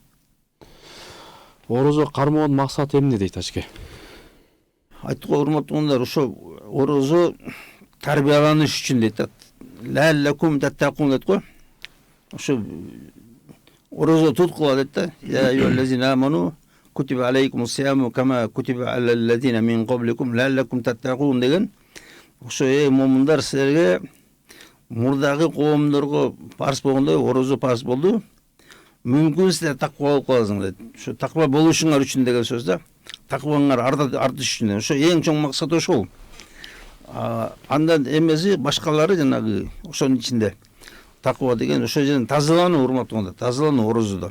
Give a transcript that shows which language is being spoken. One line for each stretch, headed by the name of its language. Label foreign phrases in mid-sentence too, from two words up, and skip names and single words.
Kyrgyz: Орозо кармоонун максаты эмне дейт Ачке? Айттык го, урматтуудар, ошо орозо тарбияланыш үчүн дейт да.
Arabic: لعلكم تتقون
Kyrgyz: дейт го. Ошо орозо туткула дейт да.
Arabic: يا أيها الذين آمنوا كتب عليكم الصيام كما كتب على الذين من قبلكم لعلكم تتقون деген.
Kyrgyz: Ошо момундар, силерге мурдагы коомдорго парз болгондой орозо парз болду. Мүмкүн силер таква болуп каласыңар дейт. Ошо таква болушуңар үчүн деген сөз да. Такваңар артыш үчүн. Ошо эң чоң максат ошол. Андан эмеси башкалары жанагы ошонун ичинде таква деген ошо жерден тазалануу, урматтуудар, тазалануу орозодо.